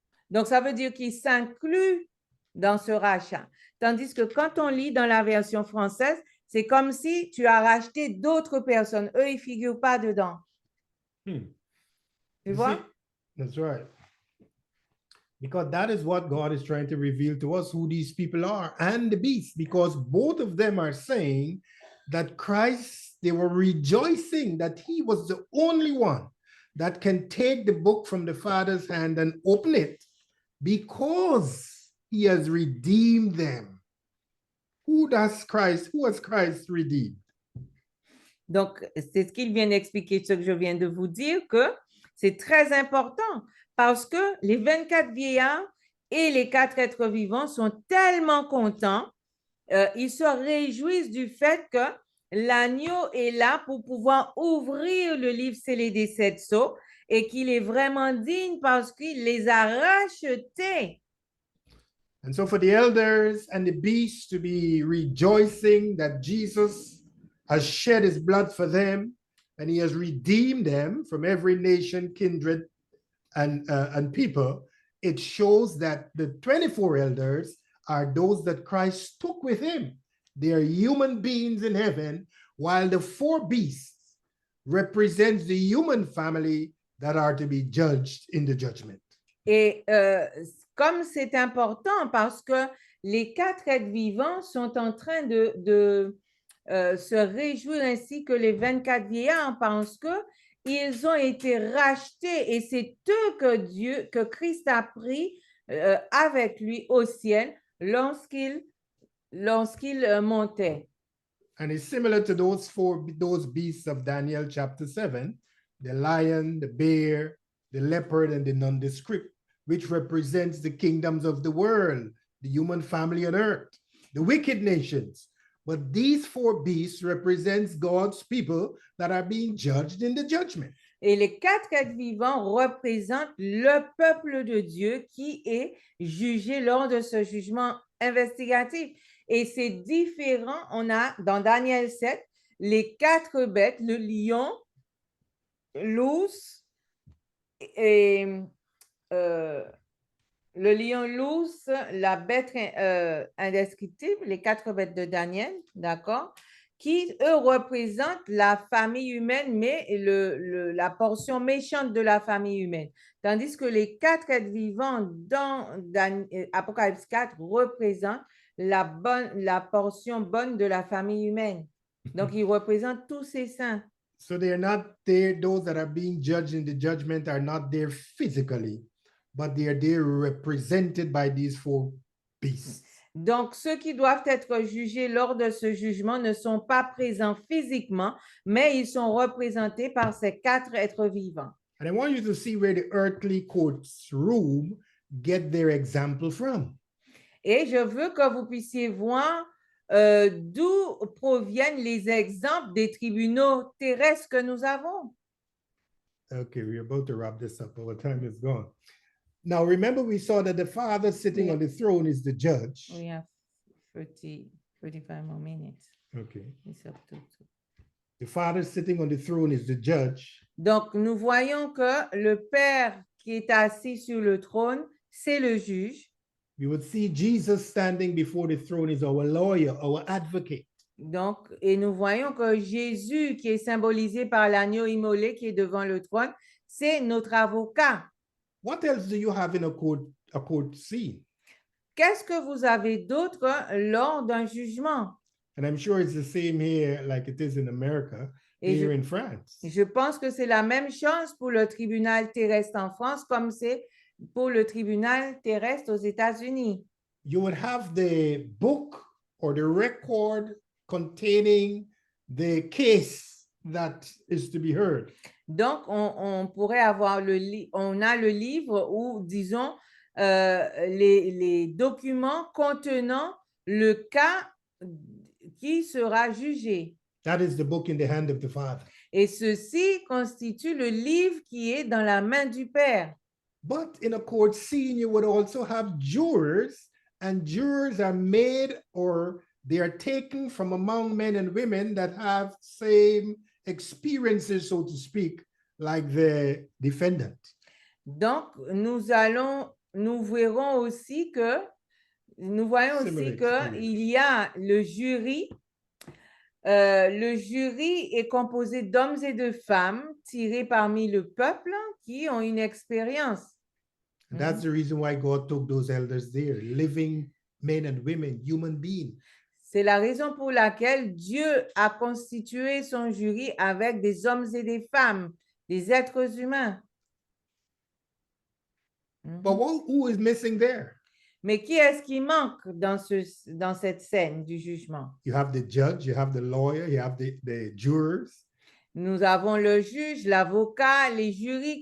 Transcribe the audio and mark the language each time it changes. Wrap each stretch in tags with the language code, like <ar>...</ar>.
<fr>Donc, ça veut dire qu'ils s'incluent dans ce rachat. Tandis que quand on lit dans la version française, c'est comme si tu as racheté d'autres personnes. Eux, ils ne figurent pas dedans. Tu vois?</fr> <en>See, that's right. Because that is what God is trying to reveal to us, who these people are and the beast, because both of them are saying that Christ, they were rejoicing that he was the only one that can take the book from the Father's hand and open it because he has redeemed them. Who has Christ redeemed?</en> <fr>Donc, c'est ce qu'il vient d'expliquer, ce que je viens de vous dire, que c'est très important parce que les 24 vieillards et les 4 êtres vivants sont tellement contents, ils se réjouissent du fait que l'agneau est là pour pouvoir ouvrir le livre scellé des 7 sceaux et qu'il est vraiment digne parce qu'il les a rachetés.</fr> <en>And so for the elders and the beasts to be rejoicing that Jesus has shed his blood for them and he has redeemed them from every nation, kindred, and people, it shows that the 24 elders are those that Christ took with him. They are human beings in heaven, while the 4 beasts represents the human family that are to be judged in the judgment.</en> <fr>Et comme c'est important parce que les 4 êtres vivants sont en train de se réjouir ainsi que les 24 vieillards parce qu'ils ont été rachetés et c'est eux que Christ a pris avec lui au ciel lorsqu'il montait.</fr> <en>And it's similar to those beasts of Daniel chapter 7, the lion, the bear, the leopard, and the nondescript, which represents the kingdoms of the world, the human family on earth, the wicked nations. But these 4 beasts represents God's people that are being judged in the judgment.</en> <fr>Et les 4 êtres vivants représentent le peuple de Dieu qui est jugé lors de ce jugement investigatif. Et c'est différent. On a dans Daniel 7 les 4 bêtes, le lion, l'ours et le lion, l'ours, la bête indescriptible, les 4 bêtes de Daniel, d'accord, qui, eux, représentent la famille humaine, mais la portion méchante de la famille humaine. Tandis que les 4 êtres vivants dans Apocalypse 4 représentent la portion bonne de la famille humaine. Donc, ils représentent tous ces saints.</fr> <en>So they are not there, those that are being judged in the judgment are not there physically, but they are there represented by these 4 beasts.</en> <fr>Donc, ceux qui doivent être jugés lors de ce jugement ne sont pas présents physiquement, mais ils sont représentés par ces 4 êtres vivants.</fr> <en>And I want you to see where the earthly courts room get their example from.</en> <fr>Et je veux que vous puissiez voir d'où proviennent les exemples des tribunaux terrestres que nous avons.</fr> <en>Okay, we're about to wrap this up. Our time is gone. Now, remember, we saw that the Father sitting Yeah. on the throne is the judge. We have 35 more minutes. Okay. It's up to 2. The Father sitting on the throne is the judge.</en> <fr>Donc, nous voyons que le Père qui est assis sur le trône, c'est le juge.</fr> <en>We would see Jesus standing before the throne is our lawyer, our advocate.</en> <fr>Donc, et nous voyons que Jésus, qui est symbolisé par l'agneau immolé qui est devant le trône, c'est notre avocat.</fr> <en>What else do you have in a court scene?</en> <fr>Qu'est-ce que vous avez d'autre lors d'un jugement?</fr> <en>And I'm sure it's the same here like it is in America,</en> <fr>Et</fr> <en>here in France.</en> <fr>je pense que c'est la même chose pour le tribunal terrestre en France comme c'est pour le tribunal terrestre aux États-Unis.</fr> <en>You would have the book or the record containing the case that is to be heard.</en> <fr>Donc, on pourrait avoir on a le livre ou, disons, les documents contenant le cas qui sera jugé.</fr> <en>That is the book in the hand of the Father.</en> <fr>Et ceci constitue le livre qui est dans la main du Père.</fr> <en>But in a court scene, you would also have jurors, and jurors are made or they are taken from among men and women that have same experiences, so to speak, like the defendant.</en> <fr>Donc, nous voyons aussi que il y a le jury. Le jury est composé d'hommes et de femmes tirés parmi le peuple qui ont une expérience.</fr> <en>And that's the reason why God took those elders there, living men and women, human beings.</en> <fr>C'est la raison pour laquelle Dieu a constitué son jury avec des hommes et des femmes, des êtres humains.</fr> <en>But who is missing there?</en> <fr>Mais qui est-ce qui manque dans cette scène du jugement?</fr> <en>You have the judge, you have the lawyer, you have the jurors.</en> <fr>Nous avons le juge, l'avocat, les jurys.</fr>